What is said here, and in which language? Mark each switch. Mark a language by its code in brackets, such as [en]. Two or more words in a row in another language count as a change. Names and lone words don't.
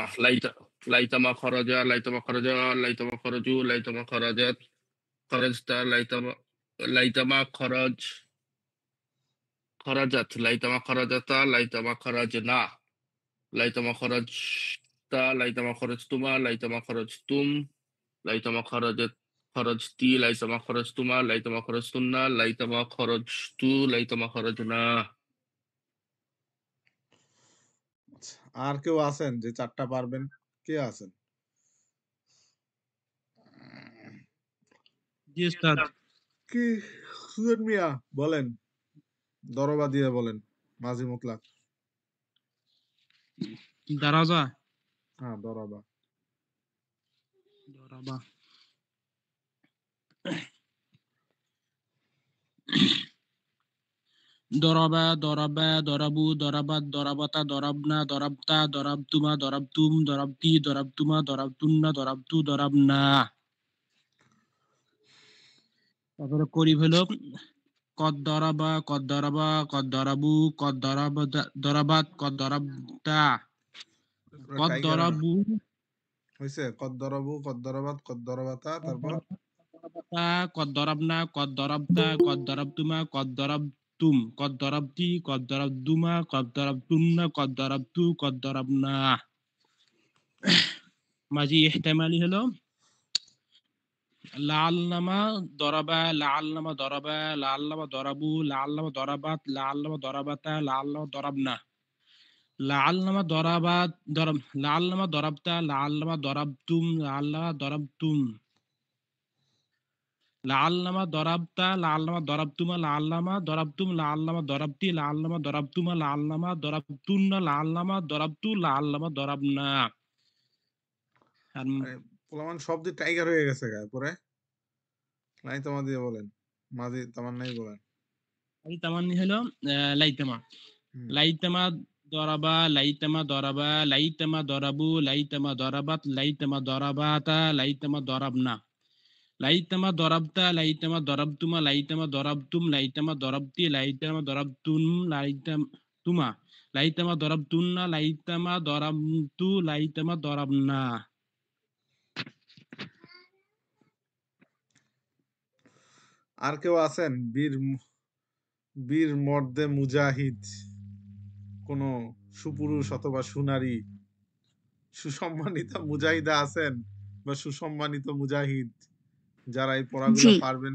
[ar] ليتما خرج ليتما خرج ليتما خرجوا ليتما خرجت خرجتا ليتما خرج خرجت ليتما خرجت ليتما خرجن ليتما خرجت ليتما خرجتما ليتما خرجتم ليتما خرجت خرجت ليتما خرجتما ليتما خرجتن ليتما خرجت ليتما خرجنا. [bn] আচ্ছা, আর কেউ আছেন যে চারটা পারবেন? কে আছেন? জি উস্তাদ কি সুজন মিয়া বলেন, দরবা দিয়ে বলেন। [ar] ماضي مطلق. দারাজা [bn] হ্যাঁ দরবা। [ar] ضرب ضرب ضرب ضربوا ضربت ضربتا ضربن ضربت ضربتما ضربتم ضربت ضربتما ضربتن ضربت ضربنا. [bn] তারপরে করিব হলো [ar] قد ضرب قد ضرب قد ضربوا قد ضرب ضربت قد ضربت قد ضربوا হইছে قد ضربوا قد ضربت قد ضربتا তারপর قد ضربن قد ضربت قد ضربتما قد ضربتم قد ضربت قد ضربتما قد ضربتن قد ضربت قد ضربنا. ماضي احتمالي হলো لعلما ضرب لعلما ضرب لعلما ضربوا لعلما ضربت لعلما ضربتا لعلما ضربن لعلما ضربت لعلما ضربت لعلما ضربتم لعلما ضربتم لعلما ضربت لعلما ضربتما لعلما ضربتم لعلما ضربت لعلما ضربتما لعلما ضربتن لعلما ضربت لعلما ضربنا. [bn] আর পোলামান শব্দ টাইগার হয়ে গেছে গায়ে পরে। লাইতামা দিয়ে বলেন। [ar] ماضي تمني [bn] বলেন। তামান্নি হলো লাইতামা। [ar] ليتما ضرب، ليتما ضرب، ليتما ضربوا، ليتما ضربت، ليتما ضربتا، ليتما ضربن. ليتما ضربت، ليتما ضربتما، ليتما ضربتم، ليتما ضربت، ليتما ضربتن، ليتما ليتما ضربتن، ليتما ضربت، ليتما ضربنا. [bn] আর কেউ আছেন বীর মর্দে মুজাহিদ, কোন সুপুরুষ অথবা সুনারী সুসম্মানিত মুজাহিদা আছেন বা সুসম্মানিত মুজাহিদ যারা এই পড়াগুলো পারবেন?